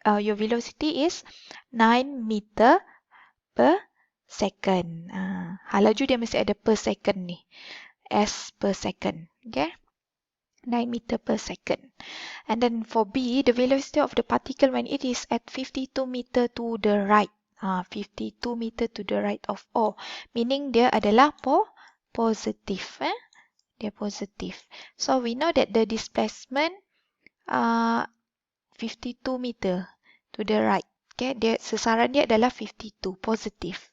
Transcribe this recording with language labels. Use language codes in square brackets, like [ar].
[en] Your velocity is 9 meter per second. [ms] Halaju dia mesti ada per second ni. S per second. Okay. [en] 9 meter per second. And then for B, the velocity of the particle when it is at 52 meter to the right. 52 meter to the right of O. [ms] Meaning dia adalah positive. Dia positive. [en] So we know that the displacement 52 meter to the right. [ms] Okay, sasaran dia adalah 52, positive.